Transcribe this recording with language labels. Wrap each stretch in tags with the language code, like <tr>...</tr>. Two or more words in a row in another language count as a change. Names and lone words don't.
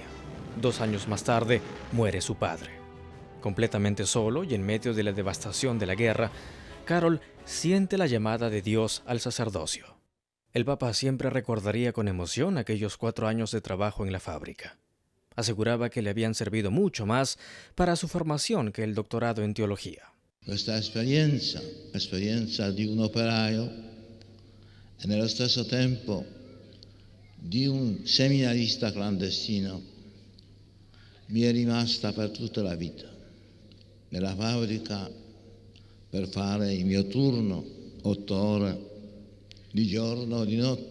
<es>2 años más tarde, muere su padre. Completamente solo y en medio de la devastación de la guerra, Karol siente la llamada de Dios al sacerdocio. El Papa siempre recordaría con emoción aquellos 4 años de trabajo en la fábrica. Aseguraba que le habían servido mucho más para su formación que el doctorado en teología.</es> <it>Questa esperienza di un operaio e nello stesso tempo di un seminarista clandestino mi è rimasta per tutta la vita. Nella fabbrica per fare il mio turno, 8 ore di giorno o di notte.</it>